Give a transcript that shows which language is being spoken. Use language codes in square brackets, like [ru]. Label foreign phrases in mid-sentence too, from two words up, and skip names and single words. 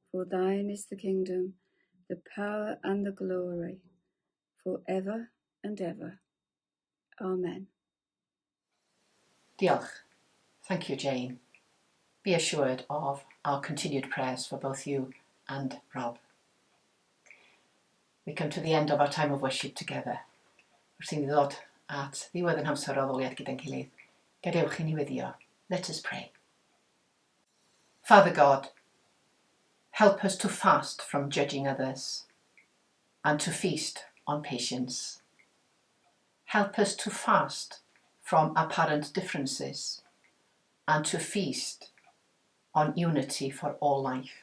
[en] For thine is the kingdom, the power and the glory, forever and ever. Amen. Diolch. Thank you, Jane. Be assured of our continued prayers for both you and Rob. We come to the end of our time of worship together. [cy] Wrth i ni ddod at ddiwedd yn hamser o ddoliad gyda'n gilydd. Gadewch i ni weddio. [en] Let us pray. Father God, help us to fast from judging others and to feast on patience. Help us to fast from apparent differences and to feast on unity for all life.